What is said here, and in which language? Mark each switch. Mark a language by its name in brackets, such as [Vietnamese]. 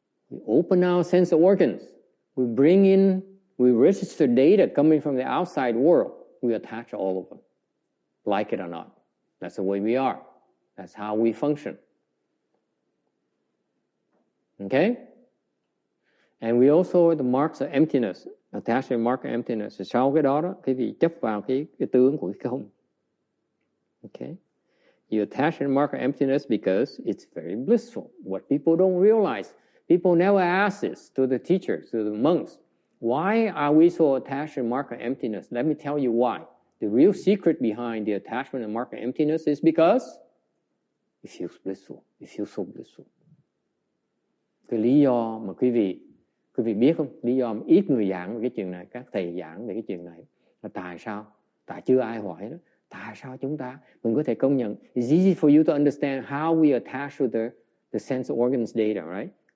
[English] We open our sense organs. We bring in, we register data coming from the outside world. We attach all of them, like it or not. That's the way we are. That's how we function. Okay? And we also, the marks of emptiness, attach the mark of emptiness. [Vietnamese] Sau cái đó, quý vị chấp vào cái tướng của cái không. [English] Okay? You attach the mark of emptiness because it's very blissful. What people don't realize, people never ask this to the teachers, to the monks. Why are we so attached to the mark of emptiness? Let me tell you why. The real secret behind the attachment and mark of emptiness is because it feels blissful. It feels so blissful. [Vietnamese] Cái lý do mà quý vị biết không? Lý do mà ít người giảng về cái chuyện này, các thầy giảng về cái chuyện này là tại sao? Tại chưa ai hỏi đó. Tại sao mình có thể công nhận? [English] It's easy for you to understand how we attach to the sense organs data, right?